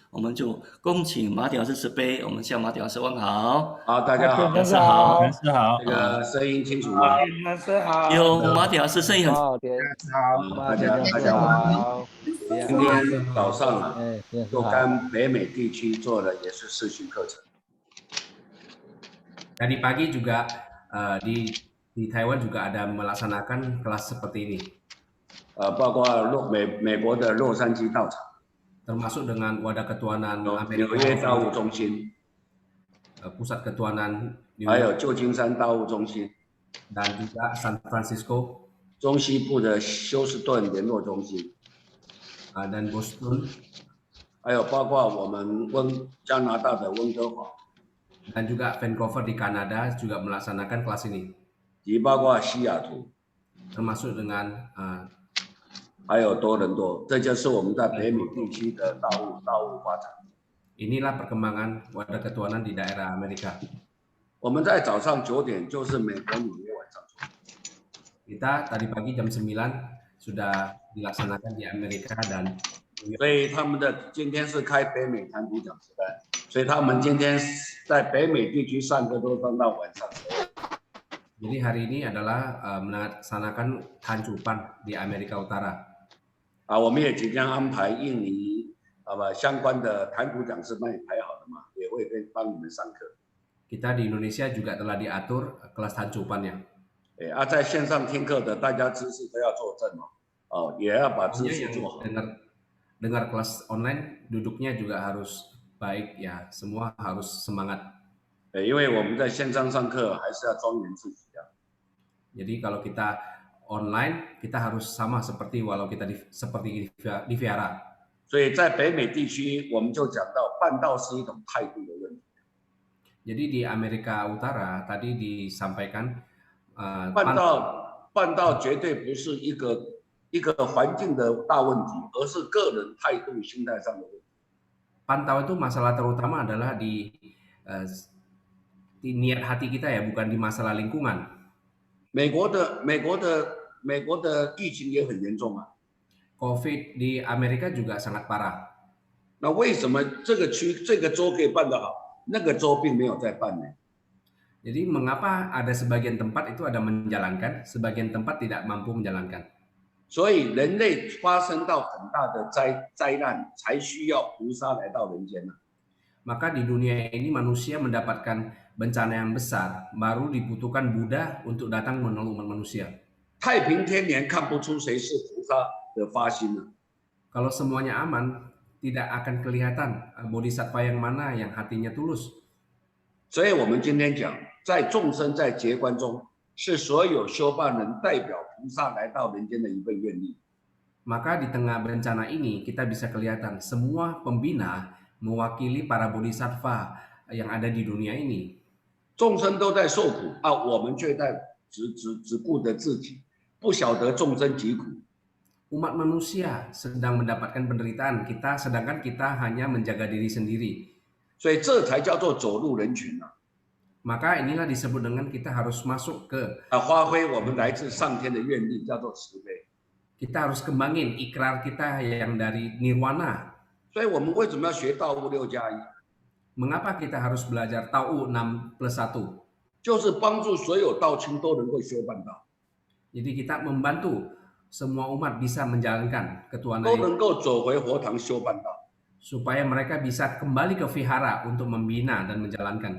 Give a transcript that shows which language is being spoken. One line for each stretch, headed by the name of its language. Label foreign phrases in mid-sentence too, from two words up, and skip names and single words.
Chinese: 我们就恭请马典老师慈悲，我们向马典老师问好。好，大家好，老师好，老师好，这个声音清楚吗？老师好，有马典老师声音很好，大家好。今天早上就跟北美地区做的也是视讯课程。
Indonesian: Tadi pagi juga di Taiwan juga ada melaksanakan kelas seperti ini.
Chinese: 包括美国的洛杉矶道场，
Indonesian: termasuk dengan Wadah Ketuhanan
Chinese: 纽
Indonesian: Amerika
Chinese: 约道务中心，
Indonesian: Pusat Ketuhanan
Chinese: 还有旧金山道务中心，
Indonesian: dan juga San Francisco
Chinese: 中西部的休斯顿联络中心，
Indonesian: dan Boston
Chinese: 还有包括我们加拿大的温哥华，
Indonesian: dan juga Vancouver di Kanada juga melaksanakan kelas ini.
Chinese: 也包括西雅图，
Indonesian: termasuk dengan
Chinese: 还有多伦多，这就是我们在北美地区的道务发展。
Indonesian: inilah perkembangan Wadah Ketuhanan di daerah Amerika.
Chinese: 我们在早上9点就是美国纽约晚上9点。
Indonesian: Kita tadi pagi jam 9 sudah dilaksanakan di Amerika dan
Chinese: 所以他们的今天是开北美谈古讲师班，所以他们今天在北美地区上课都上到晚上12点。
Indonesian: Jadi hari ini adalah melaksanakan Tanjupan di Amerika Utara.
Chinese: 我们也即将安排印尼相关的谈古讲师班也排好了嘛，也会帮你们上课。
Indonesian: Kita di Indonesia juga telah diatur kelas Tanjupannya.
Chinese: 在线上听课的大家姿势都要坐正也要把姿势做好。
Indonesian: dengar kelas online duduknya juga harus baik ya, semua harus semangat.
Chinese: 因为我们在线上上课还是要庄严自己的。
Indonesian: Jadi kalau kita online kita harus sama seperti walau kita seperti di Vihara.
Chinese: 所以在北美地区我们就讲到办道是一种态度的问题。
Indonesian: Jadi di Amerika Utara tadi disampaikan
Chinese: 办道绝对不是一个环境的大问题，而是个人态度心态上的问题。
Indonesian: Pantau itu masalah terutama adalah di niat hati kita ya, bukan di masalah lingkungan.
Chinese: 美国的疫情也很严重啊。
Indonesian: COVID di Amerika juga sangat parah.
Chinese: 那为什么这个州可以办得好，那个州并没有在办呢？
Indonesian: Jadi mengapa ada sebagian tempat itu ada menjalankan, sebagian tempat tidak mampu menjalankan?
Chinese: 所以人类发生到很大的灾难，才需要菩萨来到人间呢。
Indonesian: Maka di dunia ini manusia mendapatkan bencana yang besar, baru dibutuhkan Buddha untuk datang menolong manusia.
Chinese: 太平天年看不出谁是菩萨的发心了。
Indonesian: Kalau semuanya aman, tidak akan kelihatan bodhisattva yang mana yang hatinya tulus.
Chinese: 所以我们今天讲，在众生在劫观中，是所有修办人代表菩萨来到人间的一份愿力。
Indonesian: Maka di tengah bencana ini kita bisa kelihatan semua pembina mewakili para bodhisattva yang ada di dunia ini.
Chinese: 众生都在受苦我们却在只顾着自己，不晓得众生疾苦。
Indonesian: Umat manusia sedang mendapatkan penderitaan kita, sedangkan kita hanya menjaga diri sendiri.
Chinese: 所以这才叫做走入人群啊！
Indonesian: Maka inilah disebut dengan kita harus masuk ke
Chinese: 发挥我们来自上天的愿力，叫做慈悲。
Indonesian: kita harus kembangin ikrar kita yang dari nirwana.
Chinese: 所以我们为什么要学道务6+1？
Indonesian: Mengapa kita harus belajar Tau 6+1?
Chinese: 就是帮助所有道亲都能够修办道，
Indonesian: Jadi kita membantu semua umat bisa menjalankan ketuhanan
Chinese: 都能够走回佛堂修办道。
Indonesian: supaya mereka bisa kembali ke vihara untuk membina dan menjalankan.